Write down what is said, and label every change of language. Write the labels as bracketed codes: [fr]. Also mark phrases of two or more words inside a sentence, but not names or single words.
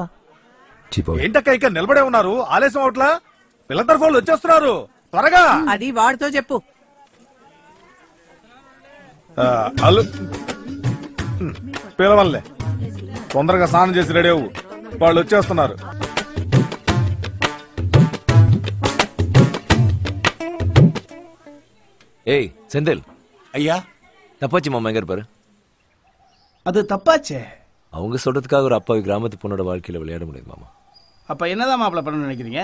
[te] ఏంటక్క ఇక్కడ నిలబడే ఉన్నారు? ఆలస్యం అవట్లా? పిల్లల ఫోన్లు వచ్చేస్తున్నారు, త్వరగా. అది వాడితో చెప్పు. పిలవల్లే, తొందరగా స్నానం చేసి రెడీ అవ్వు, వాళ్ళు వచ్చేస్తున్నారు. [ta] ஏய் செந்தில். ஐயா. தப்பாச்சு மாமா எங்க இருப்பாரு? அது தப்பாச்சே. அவங்க சொல்றதுக்காக ஒரு அப்பாவி கிராமத்து பொண்ணோட வாழ்க்கையில விளையாட முடியாது மாமா. அப்ப என்னதான் மாப்பிள்ள பண்ண நினைக்கிறீங்க?